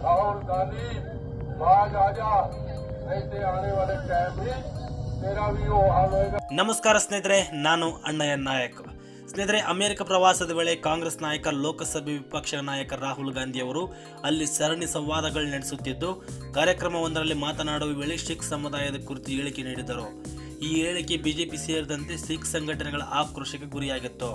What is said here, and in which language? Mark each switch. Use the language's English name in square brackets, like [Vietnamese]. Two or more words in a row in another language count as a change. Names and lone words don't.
[Hindi] राहुल गांधी बाज आजा, ऐसे आने वाले टाइम में तेरा भी वो हाल होगा। [Kannada] ನಮಸ್ಕಾರ ಸ್ನೇಹಿತರೆ, ನಾನು ಅಣ್ಣಯ್ಯ ನಾಯಕ್. ಸ್ನೇಹಿತರೆ, ಅಮೆರಿಕ ಪ್ರವಾಸದ ವೇಳೆ ಕಾಂಗ್ರೆಸ್ ನಾಯಕ ಲೋಕಸಭೆ ವಿಪಕ್ಷ ನಾಯಕ ರಾಹುಲ್ ಗಾಂಧಿ ಅವರು ಅಲ್ಲಿ ಸರಣಿ ಸಂವಾದಗಳು ನಡೆಸುತ್ತಿದ್ದು, ಕಾರ್ಯಕ್ರಮವೊಂದರಲ್ಲಿ ಮಾತನಾಡುವ ವೇಳೆ ಸಿಖ್ ಸಮುದಾಯದ ಕುರಿತು ಹೇಳಿಕೆ ನೀಡಿದರು. ಈ ಹೇಳಿಕೆ ಬಿಜೆಪಿ ಸೇರಿದಂತೆ ಸಿಖ್ ಸಂಘಟನೆಗಳ ಆಕ್ರೋಶಕ್ಕೆ ಗುರಿಯಾಗಿತ್ತು.